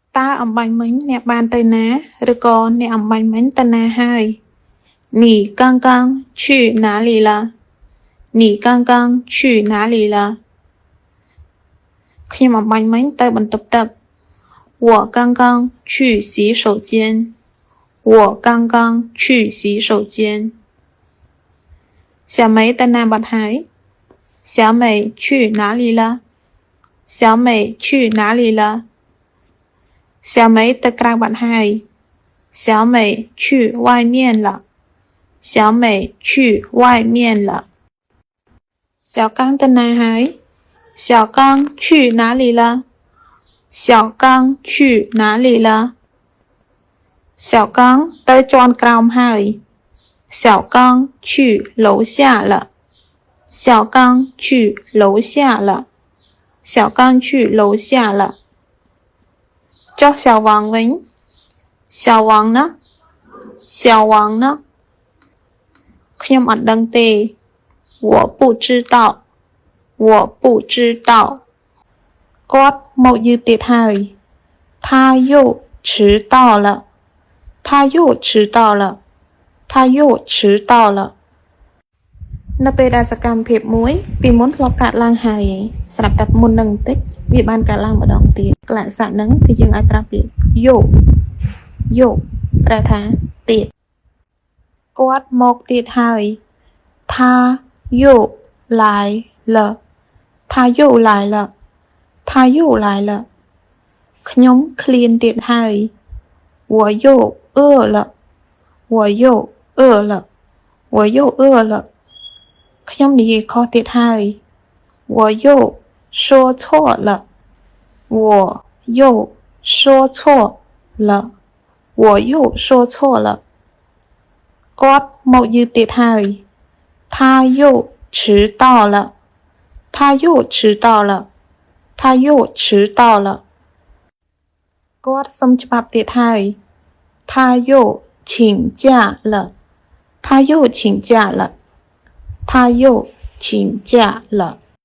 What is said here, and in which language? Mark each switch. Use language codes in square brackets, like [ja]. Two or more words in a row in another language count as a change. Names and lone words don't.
[km] ตาអំបញ្ញមិញអ្នកបានទៅណាឬក៏អ្នកអំបញ្ញមិញទៅណាហើយ [zh] 你刚刚去哪里了你刚刚去哪里了 [km] ខ្ញុំអំបញ្ញមិញទៅបន្ទប់ទឹក [zh] 我刚刚去洗手间我刚刚去洗手间小梅 [km] ទៅណាបាត់ហើយ [zh] 小美去哪里了小美去哪里了小梅 [km] ទៅក្រៅបាត់ហើយ [zh] 小美去外面了小美去外面了小刚 [km] ទៅណាហើយ [zh] 小刚去哪里了小刚去哪里了小刚 [km] ទៅជាន់ក្រោមហើយ [zh] 小刚去楼下了小刚去楼下了小刚去楼下了 [km] ចុះ小王វិញ [zh] 小王呢小王呢 [km] ខ្ញុំអត់ដឹងទេ [zh] 我不知道我不知道 [km] គាត់មកយឺតទៀតហើយ [zh] 他又迟到了他又迟到了他又迟到了 [km] នៅពេលដែលសកម្មភាពមួយពីមុនធ្លាប់កើតឡើងហើយស្រាប់តែមុននឹងបន្តិចវាបានកើតឡើងម្ដងទៀតកលៈស័ព្ទហ្នឹងគឺ យើងអាចប្រាប់ពាក្យយោប្រែថាទៀតគាត់មកទៀតហើយ [zh] 他又来了他又来了他又来了 [km] ខ្ញុំឃ្លានទៀតហើយ [zh] 我又饿了我又饿了我又饿了 [km] ខ្ញុំនិយាយខុសទៀតហើយ [zh] 我又说错了我又说错了我又说错了 [km] គាត់មកយឺតទៀតហើយ [zh] 他又迟到了他又迟到了他又迟到了 [km] គាត់សុំច្បាប់ទៀតហើយ [zh] 他又请假了他又请假了他又请假了